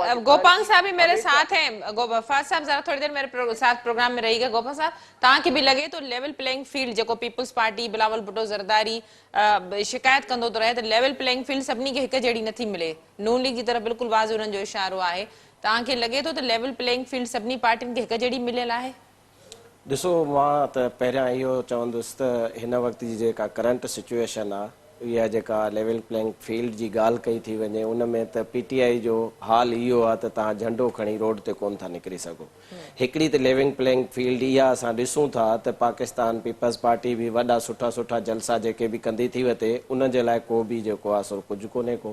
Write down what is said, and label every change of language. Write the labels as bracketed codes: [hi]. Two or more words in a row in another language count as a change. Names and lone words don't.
[ur] گوپال صاحب بھی میرے ساتھ ہیں. فاض صاحب ذرا تھوڑی دیر میرے ساتھ پروگرام میں رہی گا. [sd] گوپال صاحب, تاں کے بھی لگے تو [en] level playing field [sd] جو پیپلز پارٹی بلاول بھٹو زرداری شکایت کندو تو رہے تو [en] level playing field [sd] سبنی کے ایک جڑی نتھی ملے. نون لیگ کی طرف بالکل واضح انہن جو اشارو ہے. تاں کے لگے تو [en] level playing field [sd] سبنی پارٹین کے ایک جڑی ملل ہے. ॾिसो मां त पहिरियां इहो चवंदुसि त हिन वक़्त जी जेका [en] current situation [sd] आहे, इहा जेका [en] level playing field [sd] जी ॻाल्हि कई थी वञे, उन में त PTI जो हाल इहो आहे त तव्हां झंडो खणी रोड ते कोन था निकिरी सघो. हिकिड़ी त [en] level playing field [sd] इहा असां ॾिसूं था त पाकिस्तान पीपल्स पार्टी बि वॾा सुठा सुठा जलसा जेके बि कंदी थी वठे, उन जे लाइ को बि जेको आहे सो कुझु कोन्हे को.